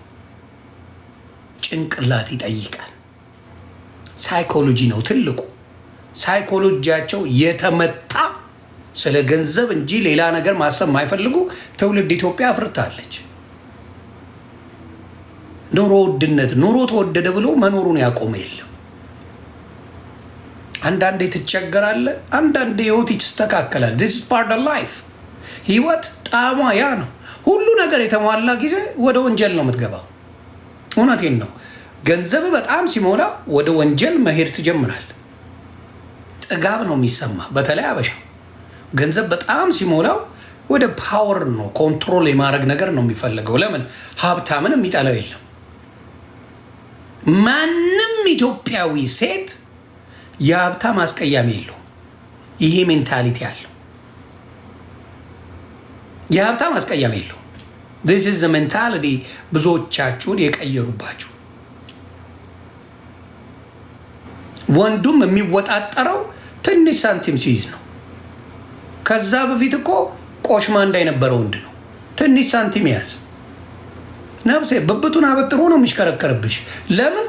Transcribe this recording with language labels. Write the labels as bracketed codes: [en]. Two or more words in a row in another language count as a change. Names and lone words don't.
[am] ጭንቅላት ይጠይቃል። ሳይኮሎጂ ነው ትልቁ። ሳይኮሎጂያቸው የተመታ ስለ ገንዘብ እንጂ ሌላ ነገር ማሰብ የማይፈልጉ ትውልድ ኢትዮጵያ አፍርታለች። ኑሮ ውድነት ኑሮ ተወደደ ብሎ መኖሩን ያቆመ የለም። አንዳንዴ ትቸገራለህ፣ አንዳንዴ ህይወት ይስተካከላል። [en] this is part of life። [am] ህይወት ጣዕሟ ያ ነው። ሁሉ ነገር የተሟላ ጊዜ ወደ ወንጀል ነው የምትገባው። እውነቴን ነው። ገንዘብ በጣም ሲሞላ ወደ ወንጀል መሄድ ትጀምራል። ጥጋብ ነው የሚሰማ። በተለይ አበሻ ገንዘብ በጣም ሲሞላው ወደ ፓወር ነው ኮንትሮል የማድረግ ነገር ነው የሚፈልገው። ለምን? ሀብታምን የሚጠላው የለም። ማንም ኢትዮጵያዊ ሴት የሀብታም አስቀያሚ የለው። ይሄ ሜንታሊቲ አለው። የሀብታም አስቀያሚ የለው። [en] this is the mentality [am] ብዙዎቻችሁን የቀየሩባችሁ። ወንዱም የሚወጣጠረው ትንሽ ሳንቲም ሲይዝ ነው። ከዛ በፊት እኮ ቆሽማንዳ የነበረ ወንድ ነው። ትንሽ ሳንቲም ያዝ ነብሴ ብብቱን አበጥሮ ነው የሚሽከረከርብሽ። ለምን?